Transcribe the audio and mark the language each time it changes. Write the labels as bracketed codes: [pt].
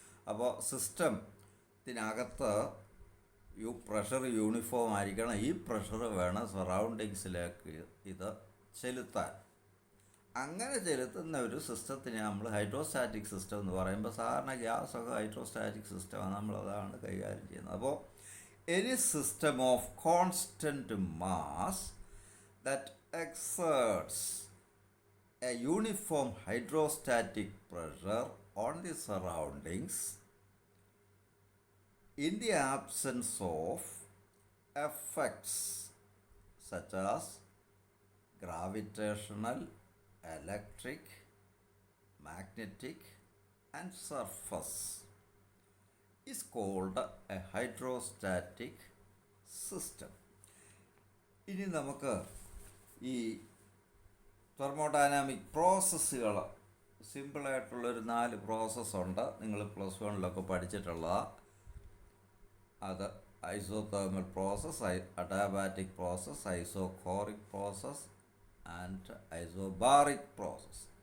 [ml] അപ്പോൾ സിസ്റ്റത്തിനകത്ത് pressure uniform ആയിരിക്കണം. ഈ പ്രഷർ വേണം സറൗണ്ടിങ്സിലേക്ക് ഇത് ചെലുത്താൻ. അങ്ങനെ ചെലുത്തുന്ന ഒരു സിസ്റ്റത്തിനെ നമ്മൾ ഹൈഡ്രോസ്റ്റാറ്റിക് സിസ്റ്റം എന്ന് പറയുമ്പോൾ, സാധാരണ ഗ്യാസൊക്കെ ഹൈഡ്രോസ്റ്റാറ്റിക് സിസ്റ്റമാണ്, നമ്മളതാണ് കൈകാര്യം ചെയ്യുന്നത്. അപ്പോൾ [en] any system of constant mass that exerts a uniform hydrostatic pressure on the surroundings in the absence of effects such as gravitational, electric, magnetic and surface is called a hydrostatic system. [ml] ഇനി നമുക്ക് ഈ thermodynamic പ്രോസസ്സുകൾ സിമ്പിളായിട്ടുള്ളൊരു 4 പ്രോസസ്സുണ്ട്, നിങ്ങൾ +1 പഠിച്ചിട്ടുള്ളതാണ്. അത് isothermal process, adiabatic process, isochoric process and isobaric process.